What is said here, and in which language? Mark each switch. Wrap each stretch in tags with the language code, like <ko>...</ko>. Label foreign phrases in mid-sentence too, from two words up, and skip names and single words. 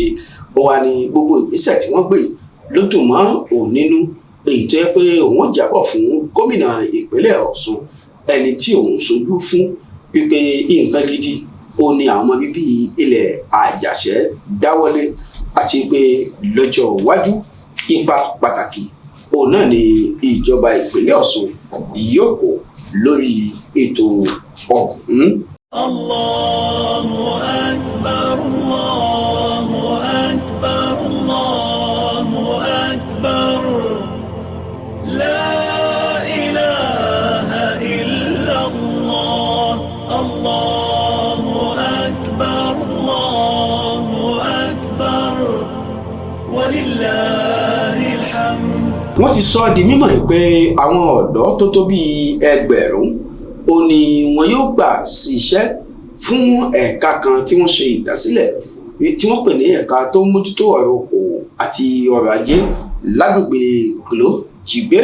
<yo>Ó wà ní gbogbo ìgbésẹ̀ tí wọ́n gbé ló dùn mọ́ òun nínú, èyí tó yẹ pé òun jábọ̀ fún gómìnà ìpínlẹ̀ Ọ̀ṣun ẹni tí òun ṣojú fún wípé nǹkan gidi ó ní àwọn ọmọ bíbí ilẹ̀ Àjàṣẹ́ dáwọ́lé àti pé lọ́jọ́ iwájú ipa pàtàkì òun náà ni ìjọba ìpínlẹ̀ Ọ̀ṣun yóò kó lórí ètò ọ̀hún.</yo> <ar>الله أكبر، الله أكبر، الله أكبر، لا إله إلا الله، الله أكبر، الله أكبر، ولله الحمد.</ar> <yo>Wọ́n ti sọ di mímọ̀ pé àwọn ọ̀dọ́ tó tó bíi ẹgbẹ̀rún ó ní wọn yóò gbà sí iṣẹ́ fún ẹ̀ka kan tí wọ́n ṣe ìdásílẹ̀ tí wọ́n pè ní ẹ̀ka tó ń mójútó ọ̀rọ̀ okòwò àti ọrọ̀ ajé lágbègbè Glo Jigbe.</yo>